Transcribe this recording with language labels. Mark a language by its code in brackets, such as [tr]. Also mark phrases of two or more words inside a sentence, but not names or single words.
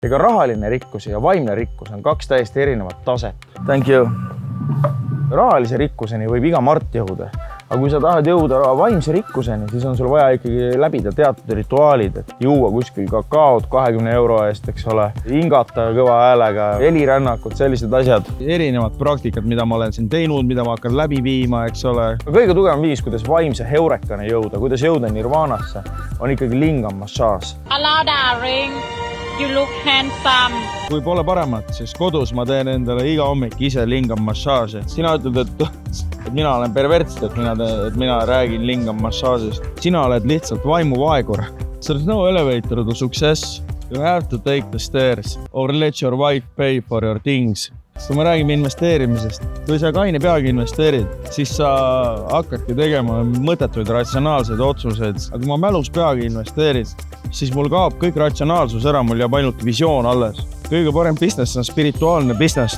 [et] Ega rahaline rikkus ja vaimne rikkus on kaks täiesti erinevat taset. [en] Thank you. [et] Rahalise rikkuseni võib iga Mart jõuda. Aga kui sa tahad jõuda vaimse rikkuseni, siis on sul vaja ikkagi läbida teatud rituaalid, et juua kuskil kakaot 20 euro eest, eks ole, hingata kõva häälega, helirännakud, sellised asjad. Erinevad praktikad, mida ma olen siin teinud, mida ma hakkan läbi viima, eks ole. Kõige tugevam viis, kuidas vaimse heurekani jõuda, kuidas jõuda nirvaanasse, on ikkagi lingam massaaž. [en] Hello, darling. You look handsome. [et] Kui pole paremat, siis kodus ma teen endale iga hommik ise lingam massaaži. Sina ütled, et mina olen pervertst, et mina räägin lingam massaažist. Sina oled lihtsalt vaimuvaegur. [en] There's no elevator to success. You have to take the stairs or let your wife pay for your things. [et] Kui me räägime investeerimisest, kui sa kaine peagi investeerid, siis sa hakkadki tegema mõttetuid ratsionaalseid otsuseid. Aga kui ma mälus peagi investeerid, siis mul kaob kõik ratsionaalsus ära, mul jääb ainult visioon alles. Kõige parem business on spirituaalne business.